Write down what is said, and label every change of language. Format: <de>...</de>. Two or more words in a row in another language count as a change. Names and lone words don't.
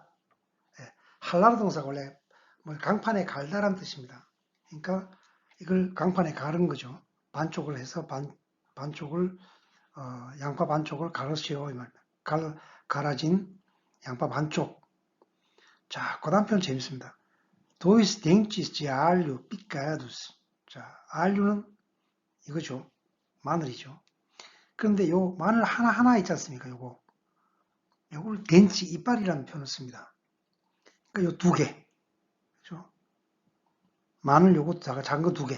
<ko>할라르 동사가 원래 뭐 강판에 갈다란 뜻입니다. 그러니까 이걸 강판에 가른 거죠. 반쪽을 해서 반쪽을 양파 반쪽을 가르시오 이 말입니다. 갈아진 양파 반쪽. 자, 그 다음 편 재밌습니다.</ko> <pt>Dois dentes de alho picados.</pt> <ko>자, 알류는 이거죠. 마늘이죠. 그런데 요 마늘 하나 있지 않습니까? 요걸 덴치 이빨이라는 표현을 씁니다. 그러니까 요 두 개. 그죠? 마늘 요거 작은 거 두 개.</ko>